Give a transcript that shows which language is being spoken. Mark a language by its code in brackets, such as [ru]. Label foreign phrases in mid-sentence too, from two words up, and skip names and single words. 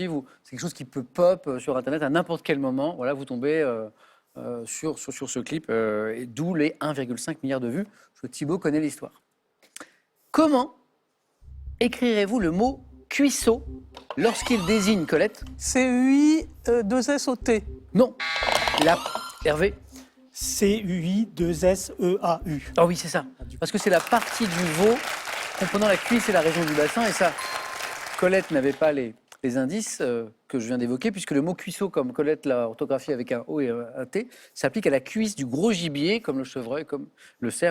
[fr] C'est quelque chose qui peut pop sur Internet à n'importe quel moment. Voilà, vous tombez sur ce clip, et d'où les 1,5 milliard de vues. Parce que Thibaut connaît l'histoire. Comment écrirez-vous le mot cuisseau lorsqu'il désigne, Colette? C-U-I-2-S-O-T. Non. Hervé? C-U-I-2-S-E-A-U. Ah oui, c'est ça. Parce que c'est la partie du veau comprenant la cuisse et la région du bassin. Et ça, Colette n'avait pas les indices que je viens d'évoquer, puisque le mot cuisseau, comme Colette l'a orthographié avec un O et un T, s'applique à la cuisse du gros gibier, comme le chevreuil, comme le cerf.